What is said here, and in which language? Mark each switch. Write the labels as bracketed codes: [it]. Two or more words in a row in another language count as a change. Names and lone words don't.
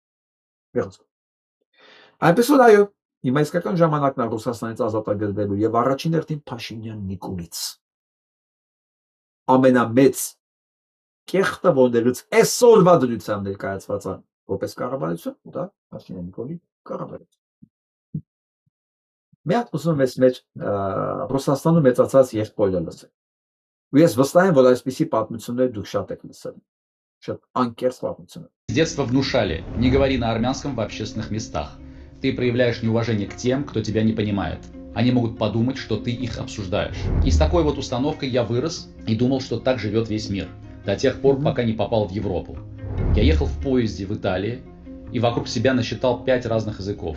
[hy] Այնպես որ այո, հիմա իսկական ժամանակն է Ռուսաստանից ազատագրվելու եւ առաջին հերթին Փաշինյան Նիկոլից ամենամեծ կեղտը ոնդելուց այսօրվա դրությամբ ներկայացված է որպես կառավարություն, դա Փաշինյան Նիկոլի կառավարություն։ Մի հատ ուզում ես մեջ Ռուսաստանում մեծացած եղբորը լսել։ Ու ես վստահ եմ, որ այսպիսի պատմություններ դուք շատ եք լսել։ Շատ անկեղծ պատմություններ։ [ru] С детства внушали: не говори на армянском в общественных местах. Ты проявляешь неуважение к тем, кто тебя не понимает. Они могут подумать, что ты их обсуждаешь. И с такой вот установкой я вырос и думал, что так живет весь мир. До тех пор, пока не попал в Европу. Я ехал в поезде в Италии и вокруг себя насчитал 5 разных языков.